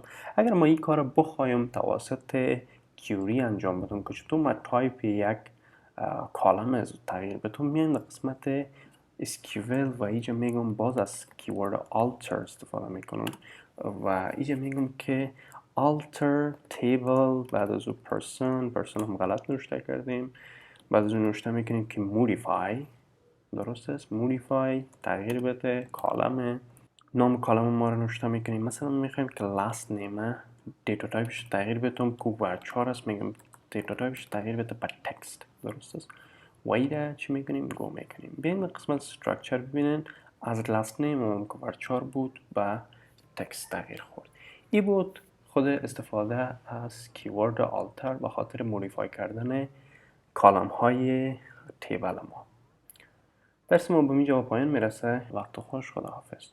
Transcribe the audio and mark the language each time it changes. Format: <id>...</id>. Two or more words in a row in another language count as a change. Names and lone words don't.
<fa>اگر ما این کار بخوایم توسط کیوری انجام بدم که چطور ما تایپ یک کالم از تغییر بدم، میایم در قسمت SQL و اینجا میگم باز از کیورد alter استفاده میکنم و اینجا میگم که</fa> <en>alter table،</en> <fa>بعد از او person هم غلط نوشته کردیم، بعد از اون نوشته میکنیم که modify، درست است، modify تغییر بده کالم، نام کالم ما رو نوشته میکنیم. مثلا میخوایم که</fa> <en>last name</en> <fa>دیتا تایپش تغییر بدم که ورچار است، میگم دیتا تایپش تغییر بده به تکست، درست است. و ایده چی میکنیم، گو میکنیم. بیاین قسمت استراکچر ببینین از</fa> <en>last name</en> <fa>هم که ورچار بود به تکست تغییر خورد. این بود خود استفاده از کیورد آلتر به خاطر مودیفای کردن کالم های تیبل ما. درس ما به اینجا پایان میرسه. وقت خوش، خداحافظ.</fa>